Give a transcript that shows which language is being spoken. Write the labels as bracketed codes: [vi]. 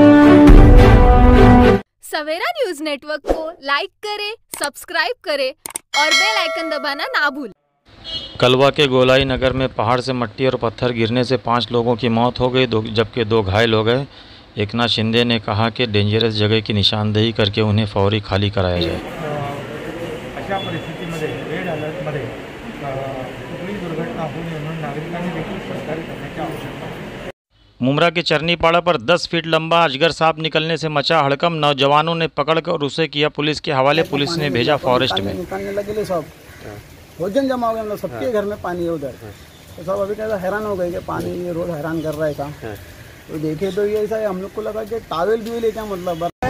[hi] सवेरा news network को like करें, subscribe करें और बेल आइकन दबाना ना भूलें। कलवा के गोलाई नगर में पहाड़ से मिट्टी और पत्थर गिरने से 5 लोगों की मौत हो गई, जबकि 2 घायल हो गए। एकनाथ शिंदे ने कहा कि डेंजरस जगह की निशानदेही करके उन्हें फौरी खाली कराया जाए। [mr] अशा परिस्थितीमध्ये रेड अलर्टमध्ये कुठलीही दुर्घटना होऊ नये म्हणून नागरिकांनी देखील सहकार्य करण्याची आवश्यकता आहे। [hi] मुमरा के चरनीपाड़ा पर 10 फीट लंबा अजगर सांप निकलने से मचा हड़कंप। नौजवानों ने पकड़कर उसे किया पुलिस के हवाले। पुलिस ने भेजा फॉरेस्ट में। निकालने लगे सब भोजन जमा हो गया, मतलब सबके घर में पानी है उधर। तो सब अभी कैसा हैरान हो गए कि पानी ये रोज हैरान कर रहा है था। तो देखे तो ये ऐसा हम लोग को लगा कि टावेल भी ले क्या मतलब।